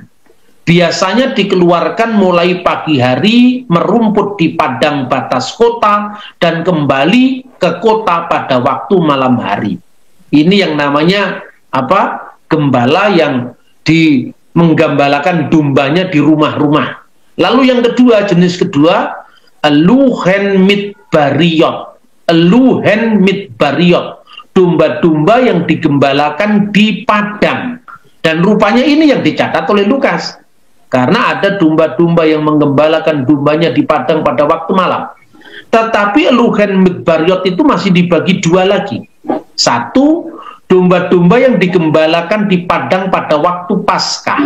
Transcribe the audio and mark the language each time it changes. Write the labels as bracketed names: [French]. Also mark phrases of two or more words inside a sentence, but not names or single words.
[Indonesian] Biasanya dikeluarkan mulai pagi hari, merumput di padang batas kota, dan kembali ke kota pada waktu malam hari. Ini yang namanya apa? Gembala yang menggambalakan dombanya di rumah-rumah. Lalu yang kedua, jenis kedua, [Hebrew] לוחן מדבריות. לוחן מדבריות. [Indonesian] Domba-domba yang digembalakan di padang. Dan rupanya ini yang dicatat oleh Lukas. Karena ada domba-domba yang menggembalakan dombanya di padang pada waktu malam. Tetapi [Hebrew] לוחן מדבריות [Indonesian] itu masih dibagi 2 lagi. Satu, domba-domba yang digembalakan di padang pada waktu Paskah.